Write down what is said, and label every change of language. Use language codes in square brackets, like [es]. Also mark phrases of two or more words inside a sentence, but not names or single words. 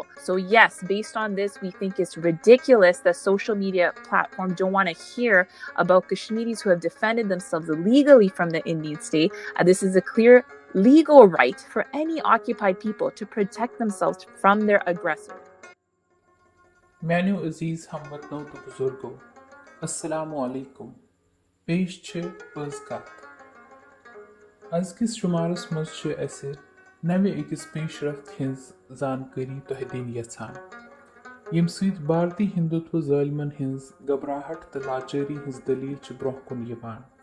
[en] So yes, based on this, we think it's ridiculous that social media platforms don't want to hear about Kashmiris who have defended themselves illegally from the Indian state. This is a clear legal right for any occupied people to protect themselves from their aggressor. [ks] میانیو عزیز ہموطنو تو بزرگو السلام علیکم پیش چھ پٲز کتھ ازکِس شمارس منٛز چھِ اسہِ نوِ أکِس پیش رفت ہٕنٛز زانکٲری تۄہہِ دِنۍ یژھان ییٚمہِ سۭتۍ بھارتی ہندوتو ظٲلمن ہٕنٛز گھبراہٹ تہٕ لاچٲری ہٕنٛز دٔلیٖل چھِ برونٛہہ کُن یِوان